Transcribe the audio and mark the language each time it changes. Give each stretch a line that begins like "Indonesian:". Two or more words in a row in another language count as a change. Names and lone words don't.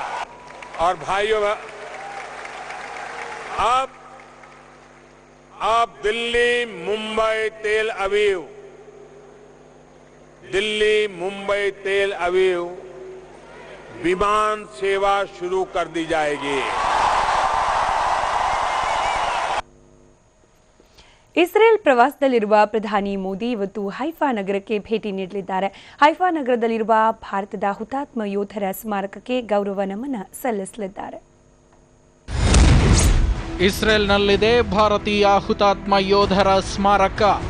Hindi: और भाइयों, अब दिल्ली, मुंबई, तेल अवीव विमान सेवा शुरू कर दी जाएगी।
Kannada: ಇಸ್ರೇಲ್ ಪ್ರವಾಸದಲ್ಲಿರುವ ಪ್ರಧಾನಿ ಮೋದಿ ಇವತ್ತು ಹೈಫಾ ನಗರಕ್ಕೆ ಭೇಟಿ ನೀಡಲಿದ್ದಾರೆ. ಹೈಫಾ ನಗರದಲ್ಲಿರುವ ಭಾರತದ ಹುತಾತ್ಮ ಯೋಧರ ಸ್ಮಾರಕಕ್ಕೆ ಗೌರವ ನಮನ ಸಲ್ಲಿಸಲಿದ್ದಾರೆ. ಇಸ್ರೇಲ್ನಲ್ಲಿದೆ ಭಾರತೀಯ ಹುತಾತ್ಮ ಯೋಧರ ಸ್ಮಾರಕ.